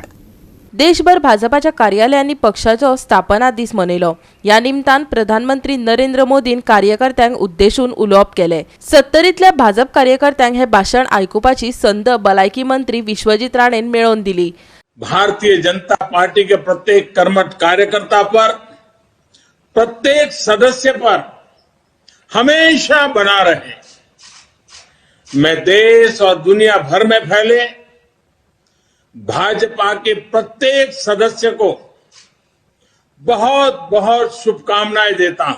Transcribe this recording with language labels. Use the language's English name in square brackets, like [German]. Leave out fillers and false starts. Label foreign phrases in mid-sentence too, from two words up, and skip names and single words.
[Konkani] देशभर भाजपाच्या कार्यालयांनी पक्षाचो स्थापना दीस मनयलो. ह्या निमतान प्रधानमंत्री नरेंद्र मोदीन कार्यकर्त्यांक उद्देशून उलोवप केलें. 70तल्या भाजप कार्यकर्त्यांक हे भाशण आयकुपाची संद भलायकी मंत्री विश्वजीत राणेन मेळोवन दिली. [Hindi] भारतीय जनता पार्टी के प्रत्येक कर्मठ कार्यकर्ता पर, प्रत्येक सदस्य पर हमेशा बना रहे. मैं देश और दुनिया भर में फैले भाजपा के प्रत्येक सदस्य को बहुत बहुत शुभकामनाएं देता हूं.